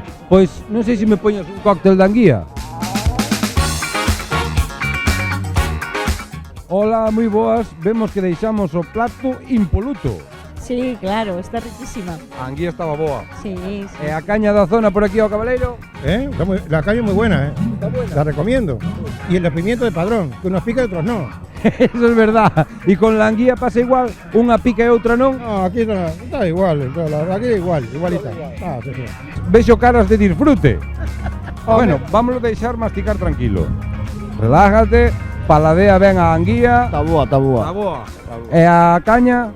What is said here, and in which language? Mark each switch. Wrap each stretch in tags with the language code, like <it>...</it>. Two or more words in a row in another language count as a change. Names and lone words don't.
<gl>Pois non sei se me poñas un cóctel de anguía. Hola, moi boas. Vemos que deixamos o plato impoluto.</gl> <es>Sí, claro, está riquísima.</es> <gl>A anguía estaba boa.</gl> <es>Sí.</es> <gl>E a caña da zona por aquí ao Cabaleiro?</gl> <es>La caña es muy buena, Está buena. La recomiendo. Y el pimiento de padrón, que unos pica y otros no. Eso es verdad. E con la anguía pasa igual,</es> <gl>unha pica e outra non?</gl> <es>No, aquí está igual, aquí igualita. Sí.</es> <gl>Vexo caras de disfrute.</gl> <es>Bueno, vámonos deixar masticar tranquilo. Relájate, paladea</es> <gl>ben a anguía. Está boa. E a caña?</gl>